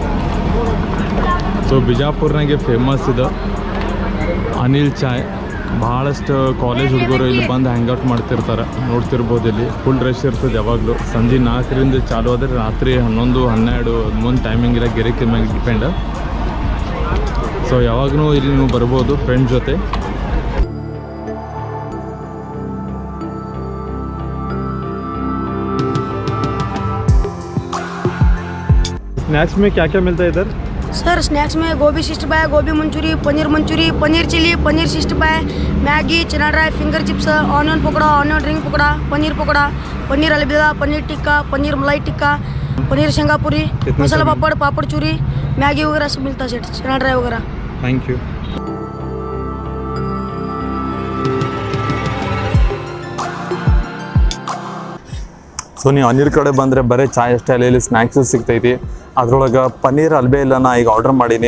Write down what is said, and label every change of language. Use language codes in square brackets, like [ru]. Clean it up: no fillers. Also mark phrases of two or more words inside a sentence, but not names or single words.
[kn] ಸೊ ಬಿಜಾಪುರ್ನಾಗೆ ಫೇಮಸ್ ಇದು ಅನಿಲ್ ಚಾಯ್. ಭಾಳಷ್ಟು ಕಾಲೇಜ್ ಹುಡುಗರು ಇಲ್ಲಿ ಬಂದು ಹ್ಯಾಂಗ್ಔಟ್ ಮಾಡ್ತಿರ್ತಾರೆ. ನೋಡ್ತಿರ್ಬೋದು ಇಲ್ಲಿ [en] full rush [kn] ಇರ್ತದೆ ಯಾವಾಗಲೂ. ಸಂಜೆ 4ರಿಂದ ಚಾಲು ಆದರೆ ರಾತ್ರಿ 11, 12 ಮುಂದೆ ಟೈಮಿಂಗ್ ಇಲ್ಲ, ಗಿರಾಕಿ ಮ್ಯಾಗೆ ಡಿಪೆಂಡ್. ಸೊ ಯಾವಾಗೂ ಇಲ್ಲಿ ನೀವು ಬರ್ಬೋದು ಫ್ರೆಂಡ್ ಜೊತೆ. [hi] स्नैक्स में क्या क्या मिलता है इधर? सर स्नैक्स में गोभी 60 पाए, गोभी मंचूरी, पनीर चिली, पनीर 60 पाए, मैगी, चना ड्राई, [en] finger chips, onion pakoda, onion ring [hi] पकौड़ा, पनीर अलविदा, पनीर टिक्का, पनीर मलाई टिक्का, पनीर शंगापुरी, मसाला पापड़, पापड़ चूरी, मैगी वगैरह सब मिलता है सेट, चना ड्राई वगैरह. [en] thank you. [kn] ಸೊ ನೀವು ಅನಿಲ್ ಕಡೆ ಬಂದರೆ ಬರೀ ಚಾಯ್ ಅಷ್ಟೇ ಅಲ್ಲ, ಇಲ್ಲಿ ಸ್ನ್ಯಾಕ್ಸು ಸಿಗ್ತೈತಿ. ಅದ್ರೊಳಗೆ ಪನ್ನೀರ್ ಅಲ್ಬೆ ಇಲ್ಲ, ನಾ ಈಗ ಆರ್ಡ್ರ್ ಮಾಡೀನಿ.